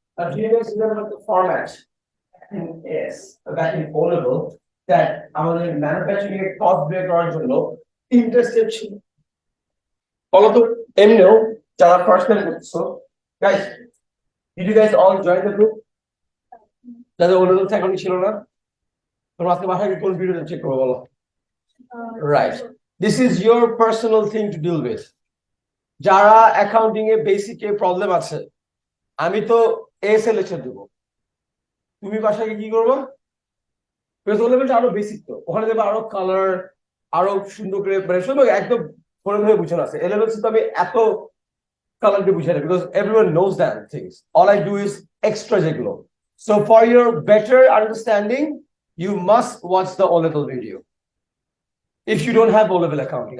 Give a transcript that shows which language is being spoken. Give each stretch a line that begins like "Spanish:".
English: Do you guys remember the format in S, back in O level, that
Bangla: আমাদের manufacturing এর cost বের করার জন্য ইন্টারস্টেপ ছিল? বলতো এমনিও যারা ফার্স্ট টাইম করছো,
English: guys, did you guys all join the group?
Bangla: যাদের O level এখনই ছিল না, তোমরা আজকে বাসায় কোন ভিডিওটা চেক করবো বলো?
English: Right. This is your personal thing to deal with.
Bangla: যারা অ্যাকাউন্টিং এ বেসিক এ প্রবলেম আছে, আমি তো এস এ লেকচার দেব, তুমি বাসায় কি করবে? বিকজ ও লেভেলটা আরো বেসিক, তো ওখানে দেবে আরো কালার, আরো সুন্দর করে, মানে সুন্দর একদম ফোনে ধরে বুঝানো আছে। এ লেভেল তো আমি এত কালার দিয়ে বুঝাই না,
English: Because everyone knows that things. All I do is extra যেগুলো। So for your better understanding, you must watch the O level video if you don't have O level accounting.